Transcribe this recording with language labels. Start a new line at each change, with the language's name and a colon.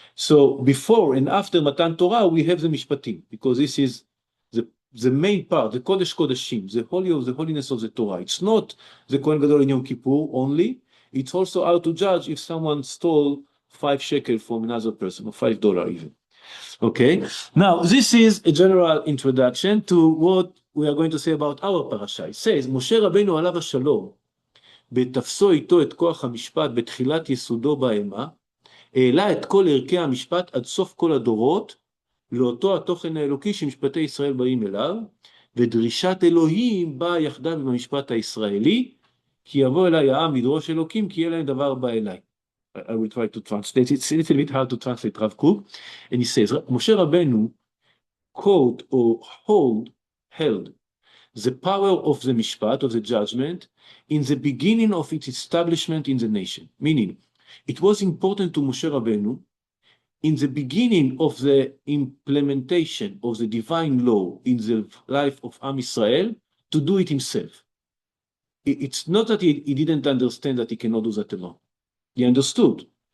English: So before and after Matan Torah, we have the Mishpatim, because this is the main part, the Kodesh Kodeshim, the holiness of the Torah. It's not the Kohen Gadol in Yom Kippur only, it's also how to judge if someone stole 5 shekel from another person, or $5 even. Okay, now this is a general introduction to what we are going to say about our parasha. It says,
Hebrew: Moshe Rabbeinu alav hashalom, בתפסו איתו את כוח המשפט בתחילת יסודו בהמה, העלה את כל ערכי המשפט עד סוף כל הדורות, לאותו התוכן האלוקי שמשפטי ישראל באים אליו, ודרישת אלוהים באה יחדיו עם המשפט הישראלי, כי יבוא אליי העם לדרוש אלוקים, כי יהיה להם דבר בא אליי.
English: I will try to translate. It's a little bit hard to translate Rav Kook. And he says, Moshe Rabbeinu quote or held the power of the mishpat, of the judgment, in the beginning of its establishment in the nation. Meaning, it was important to Moshe Rabbeinu in the beginning of the implementation of the divine law in the life of Am Yisrael to do it himself. It's not that he didn't understand that he cannot do that alone. He understood.